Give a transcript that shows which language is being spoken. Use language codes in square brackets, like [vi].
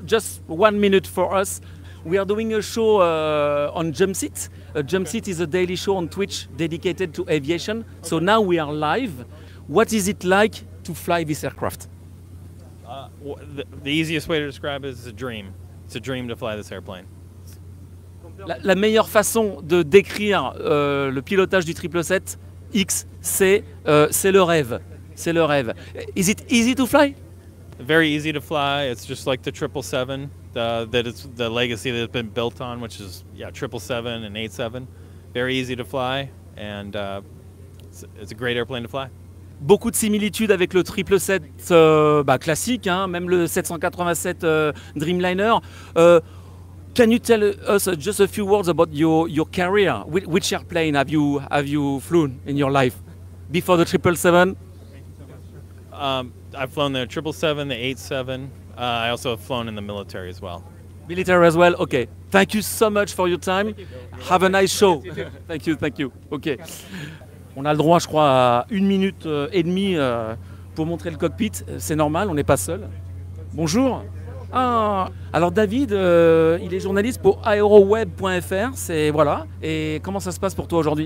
[en] Just 1 minute for us. We are doing a show on Jumpseat. Jumpseat is a daily show on Twitch dedicated to aviation. So now we are live. What is it like to fly this aircraft? The easiest way to describe it is a dream. It's a dream to fly this airplane. [fr] La meilleure façon de décrire le pilotage du 777X, c'est le rêve. C'est le rêve. [en] Is it easy to fly? Very easy to fly. It's just like the 777 that it's the legacy that it's been built on, which is 777 and 87. Very easy to fly, and it's a great airplane to fly. [fr] Beaucoup de similitudes avec le 777 classique, hein, même le 787 Dreamliner. [en] Can you tell us just a few words about your career? Which airplane have you flown in your life before the 777? I've flown the 777, the 87. I also have flown in the military as well. Military as well. Okay. Thank you so much for your time. Have a nice show. Thank you. Okay. [fr] On a le droit, je crois, à 1 minute et demie pour montrer le cockpit. C'est normal, on n'est pas seul. Bonjour. Ah, alors David, il est journaliste pour aeroweb.fr, c'est voilà. Et comment ça se passe pour toi aujourd'hui?